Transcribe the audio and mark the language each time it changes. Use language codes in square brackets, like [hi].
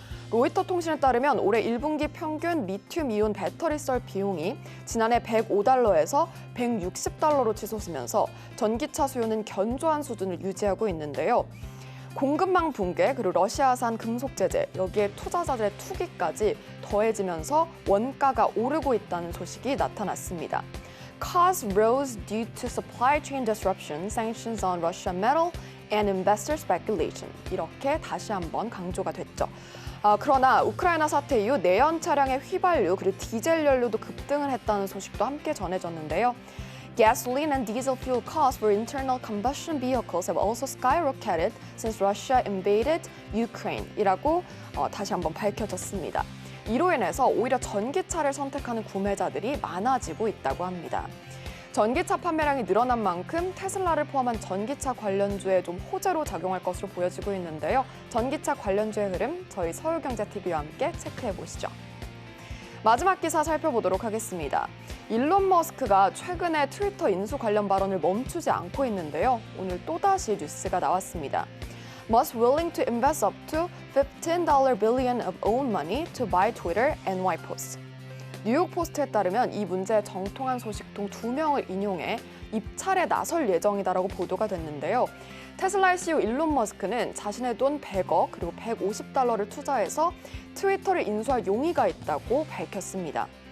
[ko] 로이터 통신에 따르면 올해 1분기 평균 리튬이온 배터리 썰 비용이 지난해 105달러에서 160달러로 치솟으면서 전기차 수요는 견조한 수준을 유지하고 있는데요. 공급망 붕괴, 그리고 러시아산 금속 제재, 여기에 투자자들의 투기까지 더해지면서 원가가 오르고 있다는 소식이 나타났습니다. [en] Costs rose due to supply chain disruption, sanctions on Russian metal, and investor speculation. [ko] 이렇게 다시 한번 강조가 됐죠. 그러나 우크라이나 사태 이후 내연 차량의 휘발유 그리고 디젤 연료도 급등을 했다는 소식도 함께 전해졌는데요. [en] Gasoline and diesel fuel costs for internal combustion vehicles have also skyrocketed since Russia invaded Ukraine. [ko] 이라고 다시 한번 밝혀졌습니다. 이로 인해서 오히려 전기차를 선택하는 구매자들이 많아지고 있다고 합니다. 전기차 판매량이 늘어난 만큼 테슬라를 포함한 전기차 관련주에 좀 호재로 작용할 것으로 보여지고 있는데요. 전기차 관련주의 흐름 저희 서울경제TV와 함께 체크해 보시죠. 마지막 기사 살펴보도록 하겠습니다. 일론 머스크가 최근에 트위터 인수 관련 발언을 멈추지 않고 있는데요. 오늘 또다시 뉴스가 나왔습니다. [en] Musk willing to invest up to $15 billion of own money to buy Twitter, NY Post. [ko] 뉴욕 포스트에 따르면 이 문제에 정통한 소식통 2명을 인용해 입찰에 나설 예정이다라고 보도가 됐는데요. 테슬라의 CEO 일론 머스크는 자신의 돈 100억 그리고 150달러를 투자해서 트위터를 인수할 용의가 있다고 밝혔습니다.